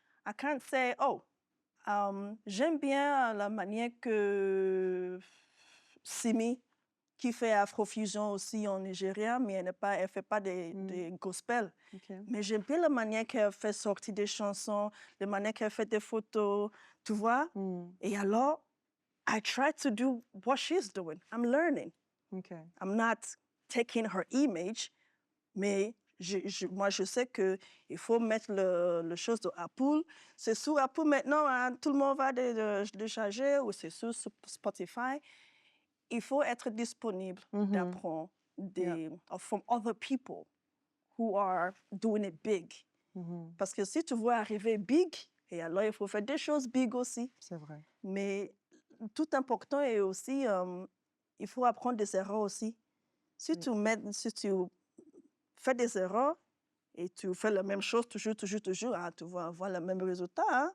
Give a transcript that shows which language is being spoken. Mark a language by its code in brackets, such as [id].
[en] I can't say, oh, [fr] j'aime bien la manière que Simi, qui fait Afrofusion aussi en Nigeria, mais elle ne fait pas des gospels. Ok. Mais j'aime bien la manière qu'elle fait sortir des chansons, la manière qu'elle fait des photos, tu vois? Mm. Et alors, [en] I try to do what she's doing. I'm learning. Ok. I'm not taking her image, [fr] mais moi, je sais qu'il faut mettre le chose de Apple. C'est sur Apple maintenant, hein, tout le monde va de charger ou c'est sur Spotify. Il faut être disponible Mhm. d'apprendre Yeah. [en] from other people who are doing it big. Mhm. [fr] Parce que si tu veux arriver big, et alors il faut faire des choses big aussi. C'est vrai. Mais tout important est aussi, il faut apprendre des erreurs aussi. Si Oui. si tu fais des erreurs et tu fais la même chose toujours, hein, tu vas avoir le même résultat.